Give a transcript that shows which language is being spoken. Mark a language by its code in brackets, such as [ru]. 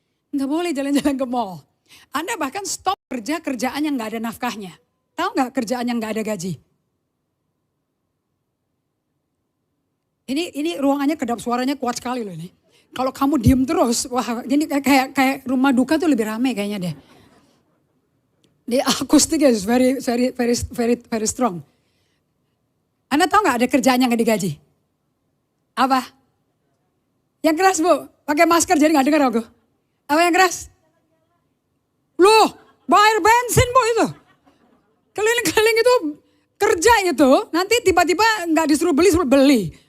[id] Gak boleh jalan-jalan ke mall. Anda bahkan stop kerjaan yang gak ada nafkahnya. Tahu gak kerjaan yang gak ada gaji? Ini ruangannya kedap suaranya kuat sekali loh ini. Kalau kamu diem terus, wah ini kayak rumah duka tuh lebih ramai kayaknya deh. [en] The acoustic is very strong. [id] Anda tahu nggak ada kerjaan yang nggak digaji? Apa? Yang keras bu, pakai masker jadi nggak dengar aku. Apa yang keras? Loh, bayar bensin bu itu. Keliling-keliling itu kerja itu, nanti tiba-tiba nggak disuruh beli, suruh beli.